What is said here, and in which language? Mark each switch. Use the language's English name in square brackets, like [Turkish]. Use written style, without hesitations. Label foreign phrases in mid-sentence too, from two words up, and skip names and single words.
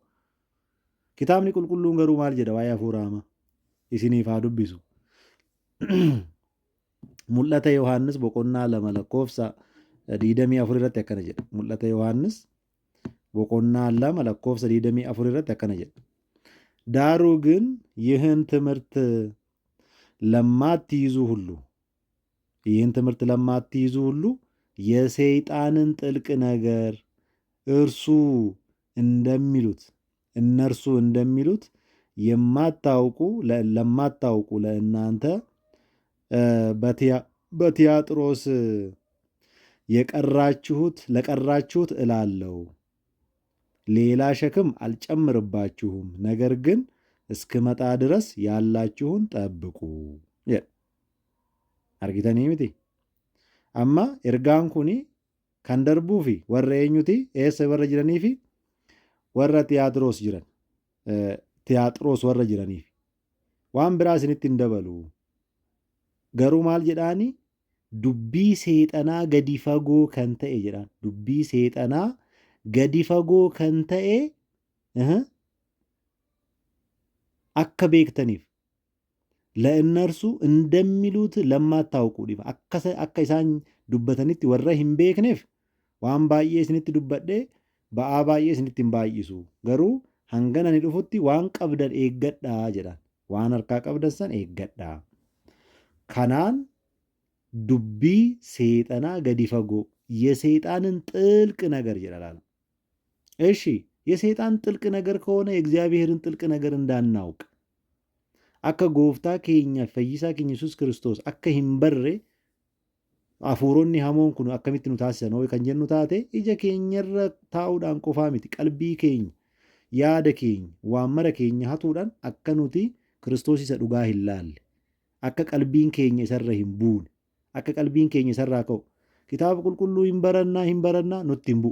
[Oromo] Kitaabni qulqulluun garuu maal jedha waa'ee hafuura hamaa? Isiniif haa dubbisu. Mul'ata Yohaannis boqonnaa 2 lakkoofsa 24 irratti akkana jedha. Mul'ata Yohaannis boqonnaa 2 lakkoofsa 24 irratti akkana jedha. ዳሩ ግን ይህን ትምህርት ለማትይዙ ሁሉ የሰይጣንን ጥልቅ ነገር እነርሱ እንደሚሉት ለማታውቁ ለእናንተ በቲያጥሮስ [Amharic] ለቀራችሁት እላለሁ ሌላ ሸክም አልጨምርባችሁም፣ ነገር ግን እስክመጣ ድረስ ያላችሁን ጠብቁ። [Oromo] argitanii miti amma ergaan kun kan darbuu fi warra eenyuti eessa warra jiranii fi warra Tiyaaxiroos jiran Tiyaaxiroos warra jiraniif waan biraa isinitti hin dabalu. Garuu maal jedhaani dubbii seexanaa gadi fagoo kan ta'e jedhaan dubbii seexanaa gadi fagoo kan ta'e akka beektaniif [Amharic] ለእነርሱ እንደሚሉት ለማታውቁ ዲባ [Oromo] akka isaan dubbatanitti warra hin beekneef waan baay'ee isinitti dubbadhee ba'aa baay'ee isinitti hin baay'isu. Garuu hangana ni dhufutti waan qabdan eeggadhaa jedhan. Waan harkaa qabdan san eeggadhaa. Kanaan dubbii seexanaa gadi fagoo [Amharic] የሰይጣንን ጥልቅ ነገር ይላል። እሺ የሰይጣን ጥልቅ ነገር ከሆነ የእግዚአብሔርን ጥልቅ ነገር እንዳናውቅ [Oromo] akka gooftaa keenya fayyisaa keenya Yesuus Kiristoos akka hin barre hafuuronni hamoon kun akkamitti nu taasisan hoo kan jennu taate ija keenyarra taa'uudhaan qofaa miti qalbii keenya yaada keenya waammara keenya hatuudhaan akka nuti Kiristoos isa dhugaa hin laalle akka qalbiin keenya isarra hin buune akka qalbiin keenya isarraa ka'u kitaaba qulqulluu hin barannaa nutti hin bu'u.